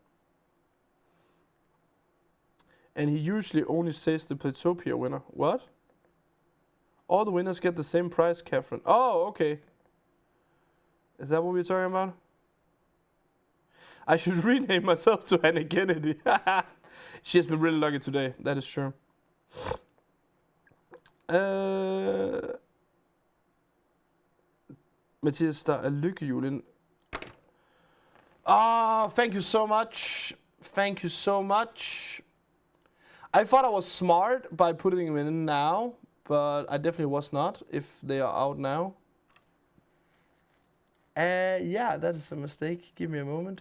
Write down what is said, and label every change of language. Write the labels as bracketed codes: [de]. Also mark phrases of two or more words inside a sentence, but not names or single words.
[en] And he usually only says the Playtopia winner. What? All the winners get the same prize, Catherine. Oh, okay. Is that what we're talking about? I should rename myself to Hannah Kennedy. She has been really lucky today, that is true. [da] Mathias, der er lykkehjul ind. [en] Thank you so much. Thank you so much. I thought I was smart by putting them in now, but I definitely was not if they are out now. Yeah, that is a mistake. Give me a moment.